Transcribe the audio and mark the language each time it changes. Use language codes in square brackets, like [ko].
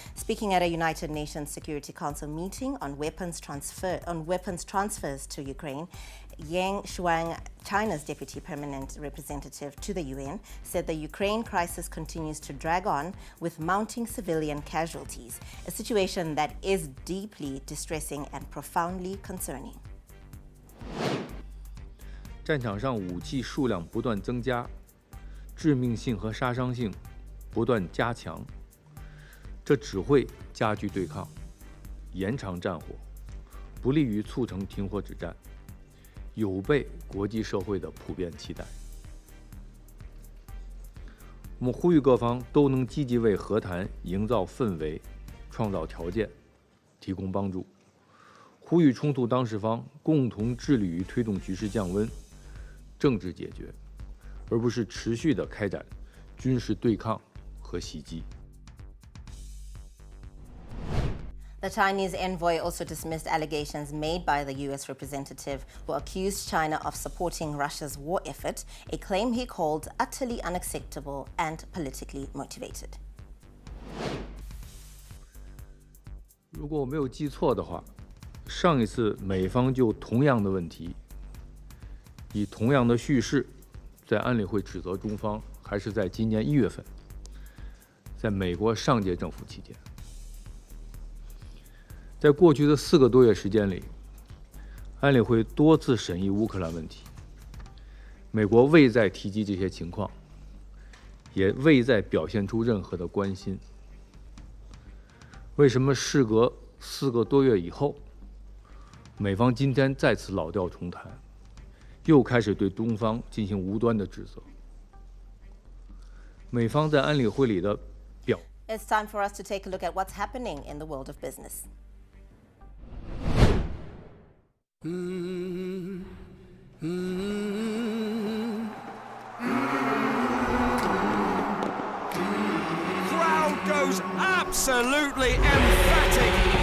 [en] Speaking at a United Nations Security Council meeting on weapons transfers to Ukraine, Yang Shuang, China's deputy permanent representative to the UN, said the Ukraine crisis continues to drag on with mounting civilian casualties, a situation that is deeply distressing and profoundly concerning. [zh] 战场上武器数量不断增加，致命性和杀伤性不断加强，这只会加剧对抗，延长战火，不利于促成停火止战，有悖国际社会的普遍期待。我们呼吁各方都能积极为和谈营造氛围、创造条件、提供帮助，呼吁冲突当事方共同致力于推动局势降温、政治解决，而不是持续地开展军事对抗和袭击。 [en] The Chinese envoy also dismissed allegations made by the U.S. representative who accused China of supporting Russia's war effort, a claim he called utterly unacceptable and politically motivated. [zh] 如果我没有记错的话，上一次美方就同样的问题，以同样的叙事，在安理会指责中方，还是在今年1月份，在美国上届政府期间。在过去的4个多月时间里，安理会多次审议乌克兰问题，美国未再提及这些情况，也未再表现出任何的关心。为什么事隔4个多月以后，美方今天再次老调重弹，又开始对中方进行无端的指责？美方在安理会里的表。 [en] It's time for us to take a look at what's happening in the world of business. Crowd goes absolutely emphatic.